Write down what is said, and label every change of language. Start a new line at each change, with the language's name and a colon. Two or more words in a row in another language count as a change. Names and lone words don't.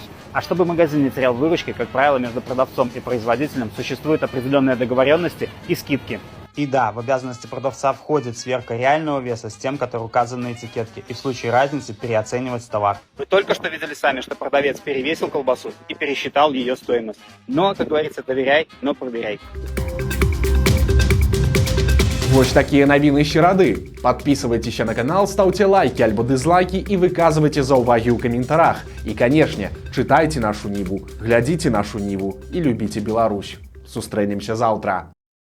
Russian: А чтобы магазин не терял выручки, как правило, между продавцом и производителем существуют определенные договоренности и скидки. И да, в обязанности продавца входит сверка реального веса с тем, который указан на этикетке, и в случае разницы переоценивать товар. Вы только что видели сами, что продавец перевесил колбасу и пересчитал ее стоимость. Но, как говорится, доверяй, но проверяй.
Belarusian: Вось такія навіны серады.
Russian: Подписывайтеся на канал, ставьте лайки
Belarusian: альбо дизлайки и выказывайте заўвагі ў каментарах.
Russian: И, конечно, читайте нашу Ниву, глядите нашу Ниву и любите Беларусь.
Belarusian: Сустрэнемся завтра.